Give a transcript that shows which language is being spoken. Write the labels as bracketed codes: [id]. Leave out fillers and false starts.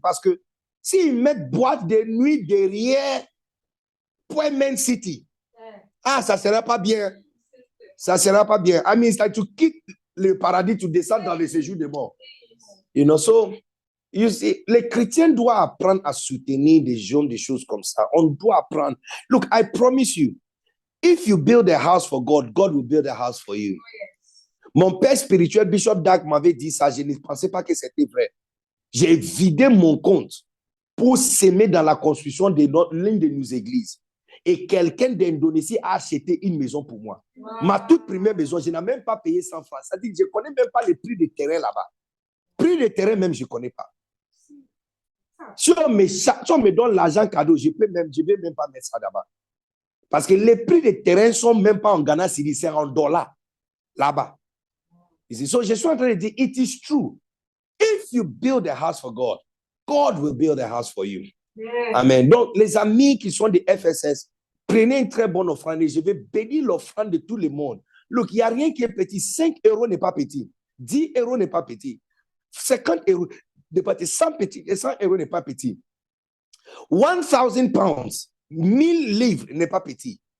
[fr] Parce que s'ils mettent boîte de nuit derrière Point City, ça ne sera pas bien. Ça ne sera pas bien. [en] I mean, it's like [fr] tu quittes le paradis, tu descends dans le séjour des morts. [en] So, you see, [fr] les chrétiens doivent apprendre à soutenir des choses comme ça. On doit apprendre. [en] Look, I promise you, if you build a house for God, God will build a house for you. [fr] Mon père spirituel, Bishop Dag, m'avait dit ça. Je ne pensais pas que c'était vrai. J'ai vidé mon compte pour s'aimer dans la construction de l'une de nos églises. Et quelqu'un d'Indonésie a acheté une maison pour moi. [en] Wow. [fr] Ma toute première maison, je n'ai même pas payé 100 francs. C'est-à-dire que je ne connais même pas le prix des terrains là-bas. Prix des terrains même, je ne connais pas. Si on me donne l'argent cadeau, je ne vais même pas mettre ça là-bas. Parce que les prix des terrains ne sont même pas en Ghana, c'est en dollars là-bas. [en] So, [fr] je suis en train de dire, [en] it is true. If you build a house for God, God will build a house for you. Yeah. Amen. [fr] Donc, les amis qui sont des FSS, prenez une très bonne offrande et je vais bénir l'offrande de tout le monde. [en] Look, [fr] il n'y a rien qui est petit. 5 euros n'est pas petit. 10 euros n'est pas petit. 50 euros n'est pas petit. 100 euros n'est pas petit. [en] 1,000 pounds, [fr] 1000 livres n'est pas petit.